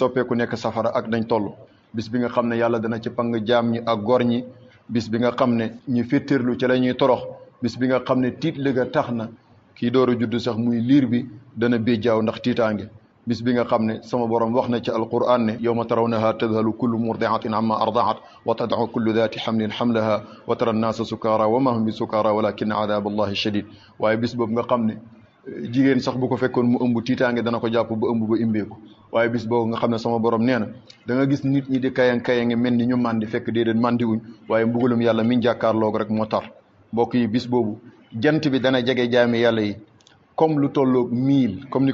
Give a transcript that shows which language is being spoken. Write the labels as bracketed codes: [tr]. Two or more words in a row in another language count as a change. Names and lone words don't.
[wo] soppeeku nekk safara ak nañ toll bis bi nga xam ne yàlla dana ci pang jaam ñi ak gor ñi bis bi nga xam ne ñu féttéerlu ci la ñuy torox bis bi nga xam ne tiit liga tax na kii door a judd sax muy liir bi dana béjjaaw ndax tiitaange bis bi nga xam ne sama borom wax na ci alquran ne [ar] يوم ترونها تذهل كل مرضعة عما أرضعت وتضع كل ذات حمل حملها وترى الناس سكارى وما هم بسكارى ولكن عذاب الله شديد [wo] waaye bis boobu nga xam ne jigéen sax bu ko fekkoon mu ëmb tiitaange dana ko jàpp ba ëmb ba imbeeku waaye bis boobu nga xam ne sama borom nee na da nga gis nit ñi di kayangi mel ni ñu màndi fekk déedéet màndi wuñ waaye mbugalum yàlla min jàkkaarloog rek moo tar mbokk yi bis boobu jant bi dana jege jaami yàlla yi comme lu tolloog 1000 comme ni